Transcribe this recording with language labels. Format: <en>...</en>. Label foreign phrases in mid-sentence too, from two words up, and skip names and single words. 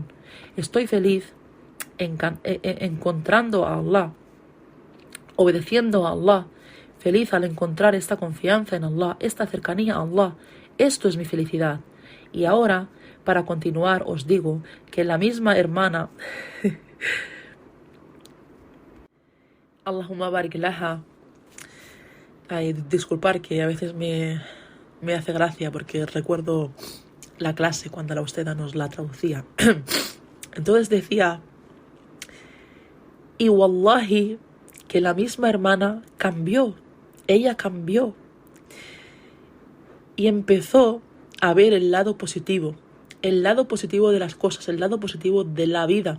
<es>Estoy feliz encontrando a Allah, obedeciendo a Allah, feliz al encontrar esta confianza en Allah, esta cercanía a Allah. Esto es mi felicidad. Y ahora, para continuar, os digo que la misma hermana,</es> <ar>اللهم بارك لها,</ar> <es>disculpar que a veces me hace gracia porque recuerdo la clase cuando la Usteda nos la traducía. Entonces decía, y wallahi, que la misma hermana cambió, ella cambió y empezó a ver el lado positivo de las cosas, el lado positivo de la vida.</es>